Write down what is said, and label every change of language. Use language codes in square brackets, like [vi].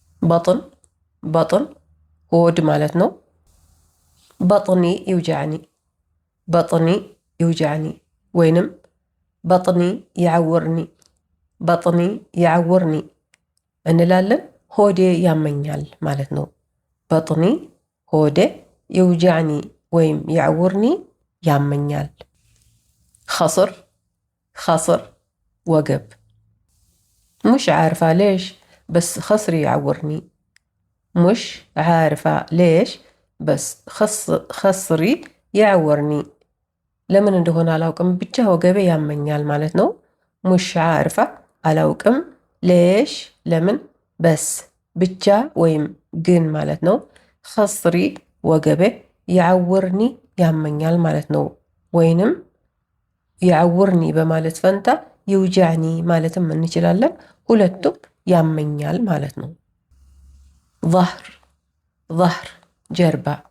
[am] በጥን በጥን ሆድ ማለት ነው። [ar] በጥኒ ይውጃዕኒ በጥኒ ይውጃዕኒ [am] ወይንም በጥኒ ይዓውርኒ በጥኒ ይዓውርኒ እንላለን። ሆዴ ያመኛል ማለት ነው። በጥኒ ሆዴ፣ ይውጃዕኒ ወይም ይዓውርኒ ያመኛል። [ar] خصر خصر وقب. مش عارفة ليش بس خصري يعورني. مش عارفة ليش بس خصري يعورني. [am] لمن እንደሆነ አላውቅም ብቻ ወገቤ ያመኛል ማለት ነው። [ar] مش عارفة [am] አላውቅም፣ ليش ለምን፣ በስ ብቻ ወይም ግን ማለት ነው። خصري ወገቤ፣ يعورني ያመኛል ማለት ነው። ወይንም يعورኒ በማለት ፈንታ ይውጃዕኒ ማለትም እንችላለን። ሁለቱም ያመኛል ማለት ነው። [ar] ظهر ظهر [am] ጀርባ።